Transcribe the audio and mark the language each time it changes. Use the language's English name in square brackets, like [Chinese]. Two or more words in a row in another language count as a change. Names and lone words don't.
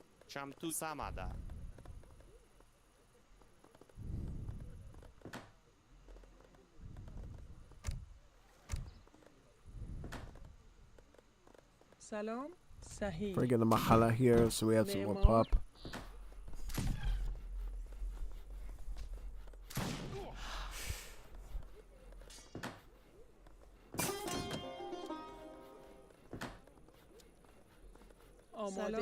[Pashto] چمتو سمده. سلام صحیح. [English] Bringing the mahala here so we have some more pop. [Pashto] آماده.